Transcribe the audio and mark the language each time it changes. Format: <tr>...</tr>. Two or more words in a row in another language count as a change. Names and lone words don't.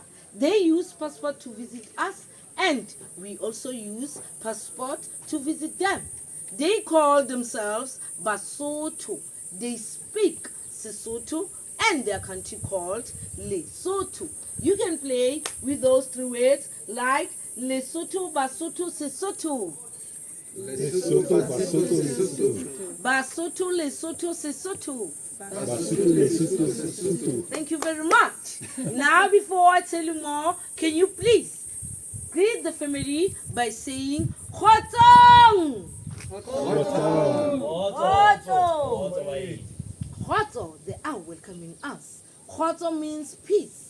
<en>They use passport to visit us, and we also use passport to visit them. They call themselves Basotho. They speak Sesotho and their country called Lesotho. You can play with those three words like Lesotho, Basotho, Sesotho. Lesotho, Basotho, Lesotho. Basotho, Lesotho, Sesotho. Basotho, Lesotho, Lesotho. Thank you very much. Now, before I tell you more, can you please greet the family by saying Khotong? Khotong, they are welcoming us. Khotong means peace.</en>